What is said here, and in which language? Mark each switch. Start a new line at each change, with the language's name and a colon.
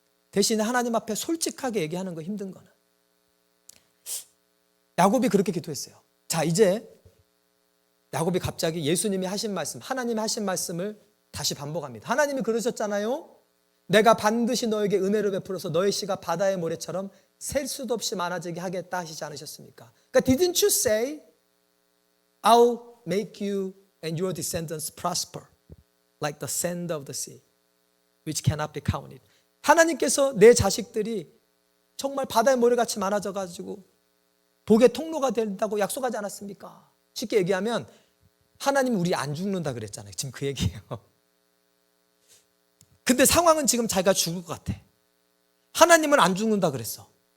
Korean: 대신에 하나님 앞에 솔직하게 얘기하는 거 힘든 거는, 야곱이 그렇게 기도했어요. 자, 이제 야곱이 갑자기 예수님이 하신 말씀, 하나님이 하신 말씀을 다시 반복합니다. 하나님이 그러셨잖아요. 내가 반드시 너에게 은혜를 베풀어서 너의 씨가 바다의 모래처럼 셀 수도 없이 많아지게 하겠다 하시지 않으셨습니까? 그러니까
English: didn't you say I'll make you and your descendants prosper like the sand of the sea which cannot be counted.
Korean: 하나님께서 내 자식들이 정말 바다의 모래같이 많아져가지고 복의 통로가 된다고 약속하지 않았습니까? 쉽게 얘기하면 하나님 우리 안 죽는다 그랬잖아요. 지금 그 얘기예요. 근데 상황은 지금 자기가 죽을 것 같아. 하나님은 안 죽는다 그랬어.